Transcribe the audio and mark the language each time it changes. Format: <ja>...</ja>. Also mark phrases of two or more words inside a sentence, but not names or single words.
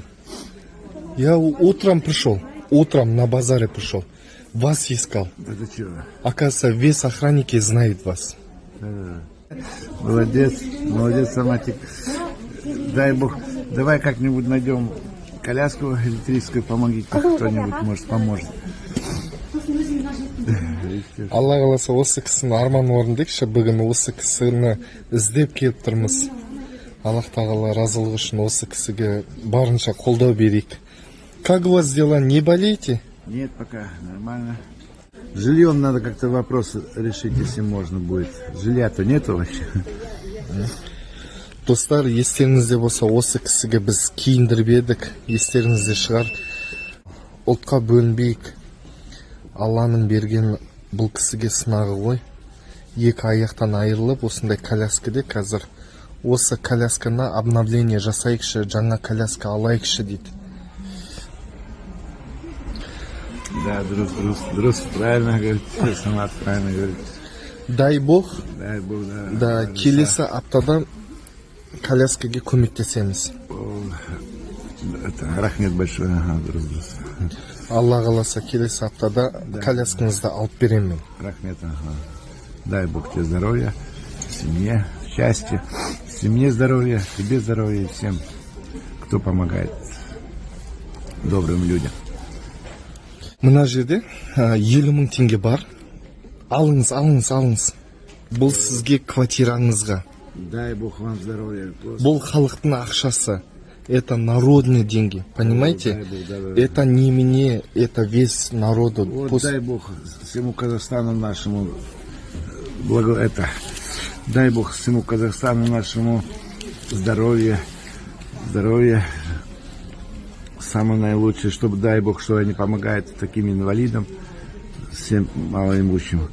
<ru>Я утром пришел. Утром на базаре пришел. Вас искал. Это чего? Оказывается, весь охранники знает вас. Молодец. Молодец, Саматик. Дай бог. Давай как-нибудь найдем коляску электрическую. Помогите. Кто-нибудь, может, поможет.</ru> <kk>Алла қаласа осы кісінің арманын орындайықшы. Бүгін осы кісіні іздеп келіп тұрмыз. Аллах тағала разылығы үшін осы кісіге барынша қолдау берейік.</kk> <ru>Как у вас дела? Не болеете? Нет, пока. Нормально. Жильем надо как-то вопрос решить, если можно будет. Жилья-то нету вообще.</ru> <kk>Достар, естеріңізде болса, осы кісіге біз киіндіріп едік. Естеріңізде шығар. Ұлтқа бөлінбейік. Алланың берген бұл кісіге сынағы ғой. Екі аяқтан айырылып, осындай коляскада қазір осы колясканы обновление жасайықшы, жаңа коляска алайықшы дейді.</kk> <ru>Да, друз, правильно говорит. Самат правильно говорит. Дай бог, Дай бог, да.</ru> <kk>да, келесі аптада коляскаге көмектесеміз.</kk> <ru>Это рахмет большое. Ага, друз.</ru> <kk>Алла қаласа келесі аптада коляскаңызды алып беремін. Рахмет, ага.</kk> <ru>Дай бог тебе здоровья, семье, счастья. Семье здоровья, тебе здоровья и всем, кто помогает добрым людям.</ru> <kk>Мына жерде 50 мың теңге бар. Алыңыз. Бұл сізге квартираңызға.</kk> <ru>Дай бог вам здоровья.</ru> <kk>Бұл халықтың ақшасы.</kk> <ru>Это народные деньги, понимаете? Дай бог, да. Это не мне, это весь народу. Вот дай бог всему Казахстану нашему дай бог всему Казахстану нашему здоровья, самое наилучшее, чтобы дай бог, что они помогают таким инвалидам, всем малоимущим.</ru>